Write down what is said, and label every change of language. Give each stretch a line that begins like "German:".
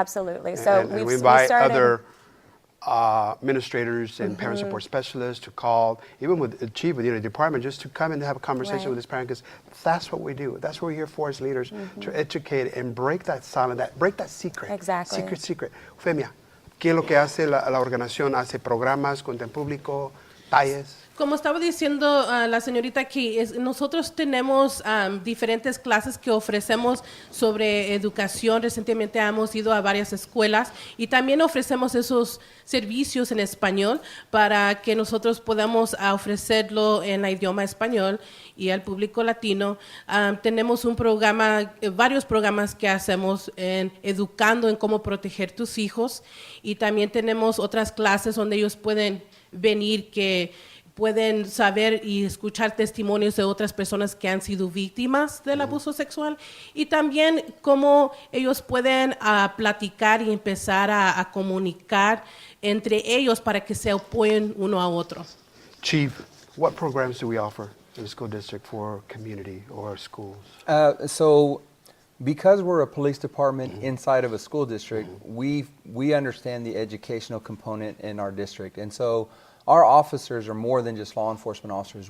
English: absolutely. So and we we invite started other administrators and parent support specialists to call, even with the chief of the department, just to come and have a conversation with this parent, because that's what we do. That's what we're here for as leaders, to educate and break that silence, break that secret. Exactly. Secret.
Spanish: Femia, ¿qué es lo que hace la organización? ¿Hace programas con el público, talles? Como estaba diciendo la señorita aquí, nosotros tenemos diferentes clases que ofrecemos sobre educación. Recientemente hemos ido a varias escuelas y también ofrecemos esos servicios en español para que nosotros podamos ofrecerlo en el idioma español y al público latino. Tenemos un programa, varios programas que hacemos educando en cómo proteger tus hijos, y también tenemos otras clases donde ellos pueden venir, que pueden saber y escuchar testimonios de otras personas que han sido víctimas del abuso sexual, y también cómo ellos pueden platicar y empezar a comunicar entre ellos para que se apoyen uno a otro.
English: Chief, what programs do we offer in the school district for community or schools? So because we're a police department inside of a school district, we understand the educational component in our district. And so our officers are more than just law enforcement officers.